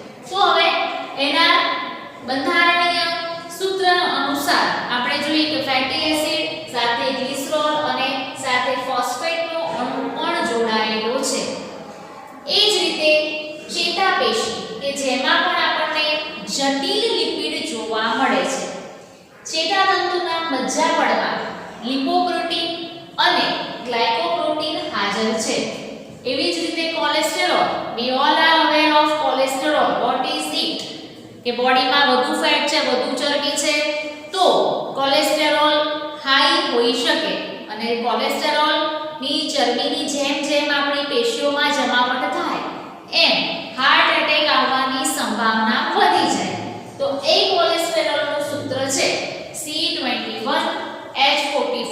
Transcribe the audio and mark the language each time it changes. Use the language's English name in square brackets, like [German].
[Gujarati] તો હવે એના બંધારણીય સૂત્ર અનુસાર આપણે જોઈએ કે ફેટી એસિડ સાથે ગ્લિસરોલ અને સાથે ફોસ્ફેટનો અણુ પણ જોડાયેલો છે. એ જ રીતે ચેતાપેશી કે જેમાં પણ આપણને જટિલ લિપિડ જોવા મળે છે. ચેતાતંતુના મજ્જાપડમાં લિપોપ્રોટીન અને ગ્લાયકોપ્રોટીન હાજર છે. એવી જ રીતે [English] Cholesterol, we all are aware of cholesterol, what is it? [Gujarati] કે બોડીમાં વધુ ફેટ છે, વધુ ચરબી છે, તો કોલેસ્ટેરોલ હાઈ હોઈ શકે અને કોલેસ્ટેરોલ ની ચરબીની જેમ જેમ આપણી પેશીઓમાં જમાવટ થાય એમ હાર્ટ એટેક આવવાની સંભાવના વધી જાય. તો એ કોલેસ્ટેરોલનું સૂત્ર છે C21H45